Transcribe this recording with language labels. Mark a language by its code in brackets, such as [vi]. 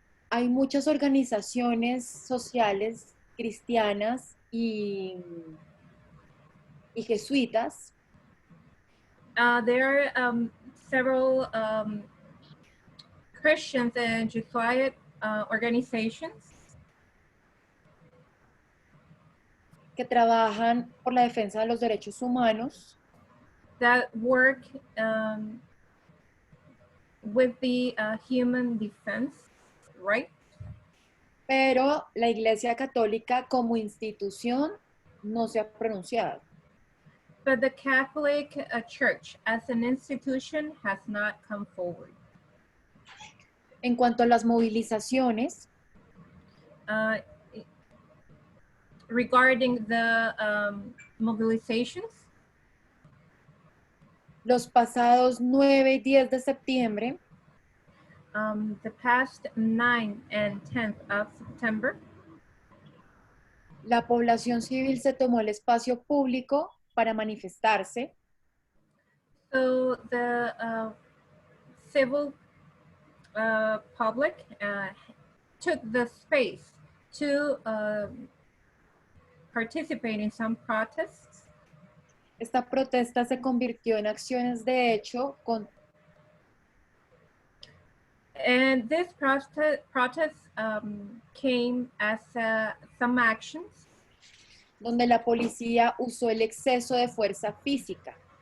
[es] Hay muchas organizaciones sociales cristianas y jesuitas. [en] There are several Christians and Jesuit organizations [es] que trabajan por la defensa de los derechos humanos. [en] That work with the human defense, right? [es] Pero la Iglesia Católica como institución no se ha pronunciado. [en] But the Catholic Church as an institution has not come forward. [es] En cuanto a las movilizaciones, [en] regarding the mobilizations, [es] los pasados 9 y 10 de septiembre, [en] the past 9 and 10th of September, [es] la población civil se tomó el espacio público para manifestarse. [en] So the civil public took the space to participate in some protests. [es] Esta protesta se convirtió en acciones de hecho con [en] And this protest came as some actions [es] donde la policía usó el exceso de fuerza física.